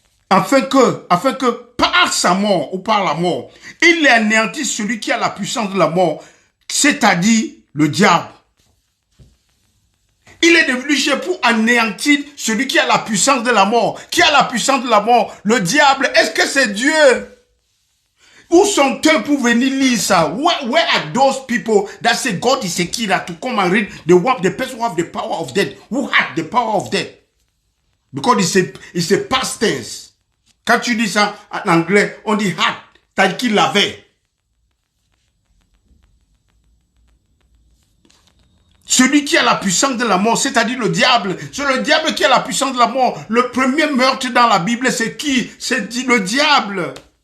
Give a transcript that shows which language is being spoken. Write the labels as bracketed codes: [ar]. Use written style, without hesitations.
[fr] Afin que par sa mort ou par la mort, il anéantit celui qui a la puissance de la mort, c'est-à-dire le diable. Il est devenu chair pour anéantir celui qui a la puissance de la mort. Qui a la puissance de la mort? Le diable. Est-ce que c'est Dieu? Où sont-ils pour venir lire ça? [en] Where are those people that say God is a killer to come and read the person who have the power of death? Who had the power of death? Because it's a past tense. [fr] Quand tu dis ça en anglais, on dit had, tel qu'il l'avait. Celui qui a la puissance de la mort, c'est-à-dire le diable. C'est le diable qui a la puissance de la mort. Le premier meurtre dans la Bible, c'est qui? C'est le diable.